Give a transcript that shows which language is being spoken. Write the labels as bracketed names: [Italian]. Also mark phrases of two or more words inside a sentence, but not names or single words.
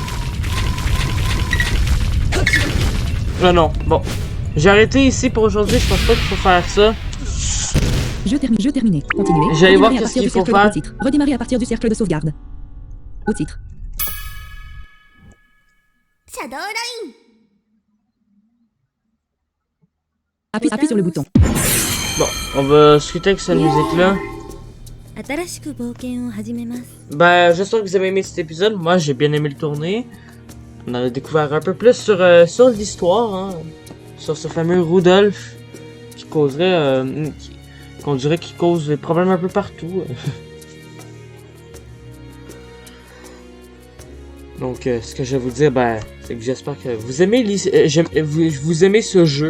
[French] Non. Bon. J'ai arrêté ici pour aujourd'hui. Je pense pas qu'il faut faire ça. Jeu terminé. Continuez. J'allais voir Redémarrer à qu'est-ce partir qu'il du faut cercle faire. au titre. Redémarrer à partir du cercle de sauvegarde. Au titre. シャドウライン Appuie sur le bouton. Bon, on va discuter avec cette musique-là. [Japanese] 新しく冒険を始めます [French] Ben, j'espère que vous avez aimé cet épisode. Moi, j'ai bien aimé le tourner. On a découvert un peu plus sur l'histoire, hein. Sur ce fameux Rudolph qui causerait, qu'on dirait qu'il cause des problèmes un peu partout. Donc, ce que je vais vous dire, ben, c'est que j'espère que vous aimez vous aimez ce jeu.